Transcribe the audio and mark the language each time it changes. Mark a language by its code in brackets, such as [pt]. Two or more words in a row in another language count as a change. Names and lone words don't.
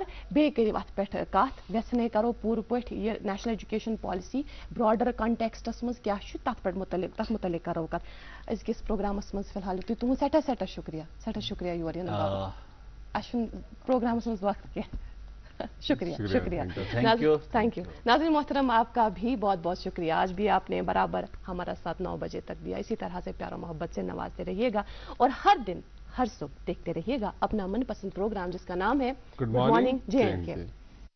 [ks] بیٚیہِ کٔرِو اتھ پٮ۪ٹھ کتھ ویژھنے کرو پوٗرٕ پٲٹھۍ یہِ [en] national education policy broader contexts [ks] منٛز کیاہ چھُ تتھ متعلق کرو کتھ أزکِس پروگرامس منٛز فِلحال تُہۍ تُہُنٛد سٮ۪ٹھاہ شُکریہ یور یِنہٕ باپتھ اَسہِ چھُنہٕ پروگرامس منٛز وقت کینٛہہ شکریہ [en] thank you [ur] ناظرین محترم آپ کا بھی بہت بہت شکریہ آج بھی آپ نے برابر ہمارا ساتھ 9 بجے تک دیا اسی طرح سے پیار و محبت سے نوازتے رہیے گا اور ہر دن ہر صبح دیکھتے رہیے گا اپنا من پسند پروگرام جس کا نام ہے گڈ مارننگ JNK